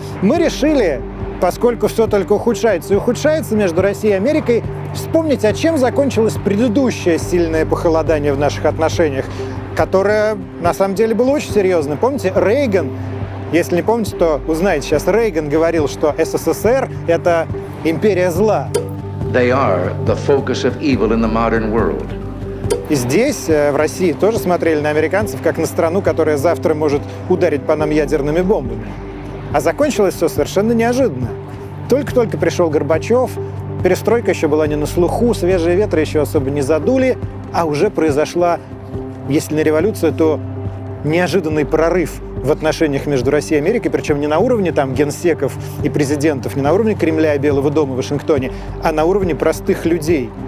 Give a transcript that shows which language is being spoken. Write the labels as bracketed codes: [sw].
[ru] Мы решили, поскольку все только ухудшается и ухудшается между Россией и Америкой, вспомнить, чем закончилось предыдущее сильное похолодание в наших отношениях, которое на самом деле было очень серьезным. Помните, Рейган, если не помните, то узнаете сейчас, Рейган говорил, что СССР — это империя зла. [en] They are the focus of evil in the modern world. [ru] И здесь, в России, тоже смотрели на американцев как на страну, которая завтра может ударить по нам ядерными бомбами. А закончилось все совершенно неожиданно. Только-только пришел Горбачев, перестройка еще была не на слуху, свежие ветры еще особо не задули, а уже произошла, если не революция, то неожиданный прорыв в отношениях между Россией и Америкой, причем не на уровне генсеков и президентов, не на уровне Кремля и Белого дома в Вашингтоне, а на уровне простых людей.